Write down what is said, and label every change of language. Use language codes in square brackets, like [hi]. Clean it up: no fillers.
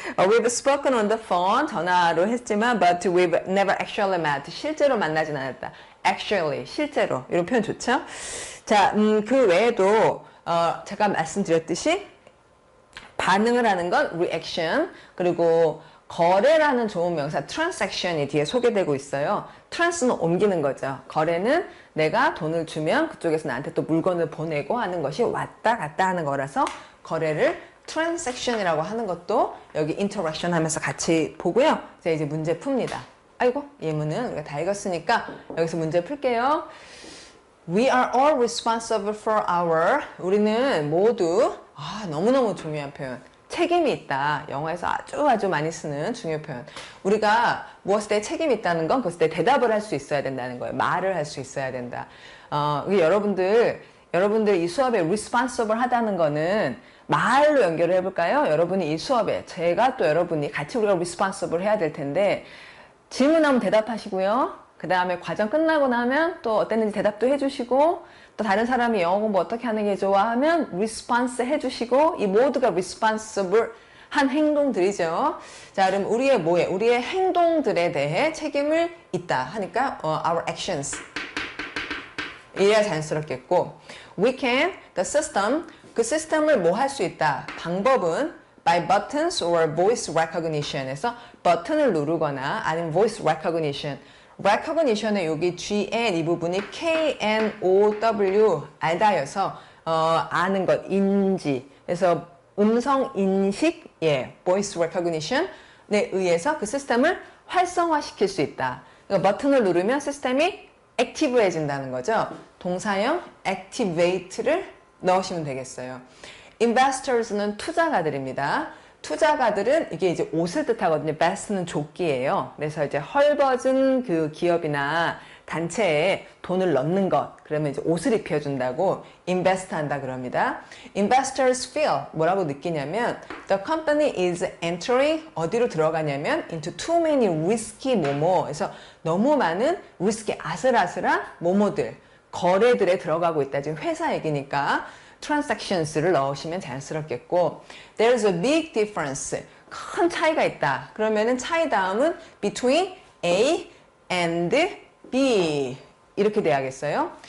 [en] We've spoken on the phone, [ko] 전화로 했지만 [en] but we've never actually met. [ko] 실제로 만나진 않았다. Actually, 실제로. 이런 표현 좋죠? 자, 그 외에도 제가 말씀드렸듯이 반응을 하는 건 reaction, 그리고 거래라는 좋은 명사 transaction이 뒤에 소개되고 있어요. trans는 옮기는 거죠. 거래는 내가 돈을 주면 그쪽에서 나한테 또 물건을 보내고 하는 것이 왔다 갔다 하는 거라서 거래를 transaction이라고 하는 것도 여기 interaction 하면서 같이 보고요. 자, 이제 문제 풉니다. 아이고, 예문은 우리가 다 읽었으니까 여기서 문제 풀게요. [en] We are all responsible for our. [ko] 우리는 모두 너무너무 중요한 표현. 책임이 있다. 영어에서 아주 많이 쓰는 중요 표현. 우리가 무엇에 대해 책임이 있다는 건 그것에 대해 대답을 할 수 있어야 된다는 거예요. 말을 할 수 있어야 된다. 여러분들 이 수업에 responsible 하다는 거는 말로 연결을 해볼까요? 여러분이 이 수업에 제가 또 여러분이 같이 우리가 responsible 해야 될 텐데 질문하면 대답하시고요. 그 다음에 과정 끝나고 나면 또 어땠는지 대답도 해주시고 또 다른 사람이 영어 공부 어떻게 하는 게 좋아 하면 response 해주시고 이 모두가 responsible 한 행동들이죠. 자, 그럼 우리의 행동들에 대해 책임을 있다 하니까 our actions 이래야 자연스럽겠고 [en] we can, the system [ko] 그 시스템을 뭐 할 수 있다. 방법은 [en] by buttons or voice recognition [ko] 에서 버튼을 누르거나 아니면 voice recognition. recognition의 여기 GN 이 부분이 KNOW 알다여서 아는 것, 인지. 그래서 음성 인식, voice recognition에 의해서 그 시스템을 활성화시킬 수 있다. 그러니까 버튼을 누르면 시스템이 액티브해진다는 거죠. 동사형 activate를 넣으시면 되겠어요. Investors는 투자가들입니다. 투자가들은 이게 이제 옷을 뜻하거든요. Invest는 조끼예요. 그래서 이제 헐벗은 그 기업이나 단체에 돈을 넣는 것, 그러면 이제 옷을 입혀준다고 invest 한다 그럽니다. [en] Investors feel [ko] 뭐라고 느끼냐면 [en] the company is entering [ko] 어디로 들어가냐면 [en] into too many risky 뭐뭐. [ko] 그래서 너무 많은 risky 아슬아슬한 뭐뭐들 거래들에 들어가고 있다. 지금 회사 얘기니까 transactions를 넣으시면 자연스럽겠고 [en] there's a big difference. [ko] 큰 차이가 있다. 그러면은 차이 다음은 [en] between A and B [ko] 이렇게 돼야겠어요.